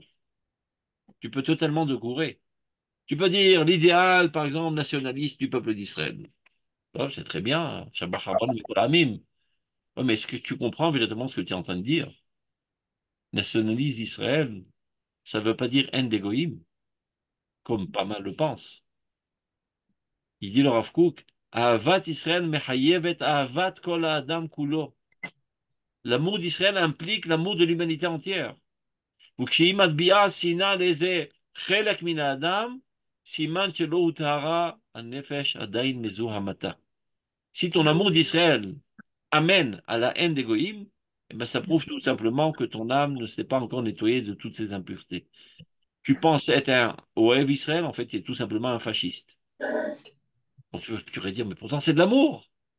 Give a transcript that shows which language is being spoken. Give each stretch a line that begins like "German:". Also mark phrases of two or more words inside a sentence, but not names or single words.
French: Tu peux totalement découvrir. Tu peux dire l'idéal, par exemple, nationaliste du peuple d'Israël. Oh, c'est très bien,
Hebrew: שבת שלום, מכל עמים.
French: Oh, mais est-ce que tu comprends véritablement ce que tu es en train de dire? Nationaliste d'Israël, ça ne veut pas dire haine d'égoïme, comme pas mal le pensent. Il dit le
Hebrew: Rav Kook, אהבת ישראל מחייבת אהבת כל אדם כולו.
French: L'amour d'Israël implique l'amour de l'humanité entière.
Hebrew: וכשהיא מטביעה שנאה לאיזה חלק מן האדם, סימן שלא הוטהרה הנפש עדיין מזו המתה.
French: Si ton amour d'Israël amène à la haine d'Égoïm, eh ben ça prouve tout simplement que ton âme ne s'est pas encore nettoyée de toutes ses impuretés. Tu penses être un
Hebrew: אוהב ישראל,
French: en fait, tu es tout simplement un fasciste. Donc, tu pourrais dire, mais pourtant c'est de l'amour.